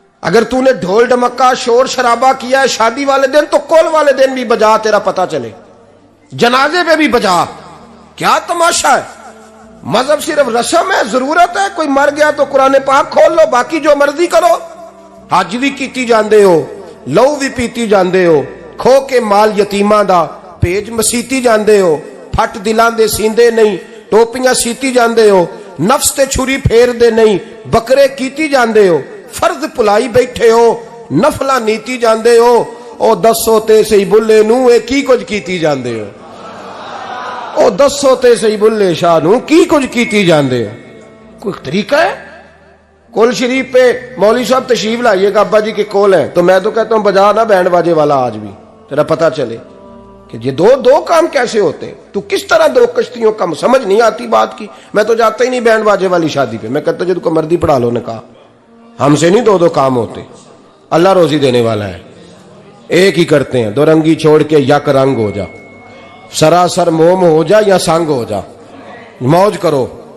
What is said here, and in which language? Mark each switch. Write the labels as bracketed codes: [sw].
[ur] اگر تو نے ڈھول ڈمکا شور شرابہ کیا ہے شادی والے دن, تو کول والے دن بھی بجا, تیرا پتہ چلے, جنازے پہ بھی بجا. کیا تماشا ہے؟ مذہب صرف رسم ہے, ضرورت ہے, کوئی مر گیا تو قرآن پاک کھول لو, باقی جو مرضی کرو. [pa] حج بھی کیتی جاندے ہو, لہو بھی پیتی جاندے ہو, کھو کے مال یتیماں دا پیج مسیتی جاندے ہو, پھٹ دلاں دے سیندے نہیں, ٹوپیاں سیتی جاندے ہو, نفس تے چھری پھیر دے نہیں, بکرے کیتی جاندے ہو, فرض پلائی بیٹھے ہو, نفلا نیتی جاندے ہو, او دسو تے سی بلے نو اے کی کچھ کیتی جاندے ہو, او دسو تے سی بلے شاہ نو کی کچھ کیتی جاندے ہو. [ur] کوئی طریقہ ہے؟ کول شریف پہ مولوی صاحب تشریف لائیے گا ابا جی کے کول ہیں, تو میں تو کہتا ہوں بجا نہ بینڈ باجے والا آج بھی, تیرا پتہ چلے کہ یہ دو کام کیسے ہوتے ہیں. تو کس طرح 2 کشتیوں کا سمجھ نہیں آتی بات کی. میں تو جاتا ہی نہیں بینڈ باجے والی شادی پہ, میں کہتا ہوں جب کو مردی پڑھا لو نے کہا, ہم سے نہیں 2 کام ہوتے, اللہ روزی دینے والا ہے, ایک ہی کرتے ہیں. 2 رنگی چھوڑ کے یک رنگ ہو جا, سراسر موم ہو جا یا سنگ ہو جا, موج کرو.